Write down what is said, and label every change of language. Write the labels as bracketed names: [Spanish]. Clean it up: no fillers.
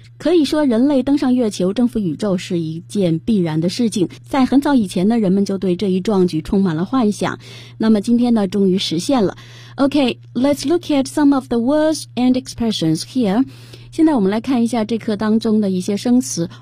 [Chinese] 可以说人类登上月球征服宇宙是一件必然的事情，在很早以前呢，人们就对这一壮举充满了幻想，那么今天呢终于实现了。 [English] OK, let's look at some of the words and expressions here. [Chinese] 现在我们来看一下这课当中的一些生词。